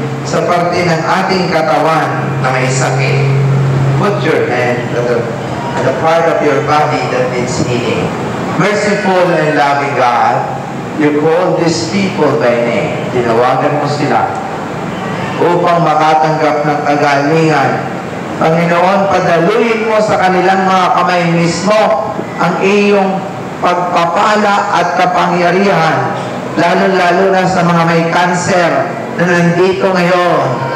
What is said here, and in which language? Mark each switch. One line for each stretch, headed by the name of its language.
Filipino: sa parte ng ating katawan na may sakit.
English: Put your hand at the part of your body that needs healing. Merciful and loving God, you call these people by name.
Filipino: Tinawagan mo sila upang makatanggap ng kagalingan. Panginoon, padaluin mo sa kanilang mga kamay mismo ang iyong pagpapala at kapangyarihan, lalo-lalo na sa mga may cancer na nandito ngayon.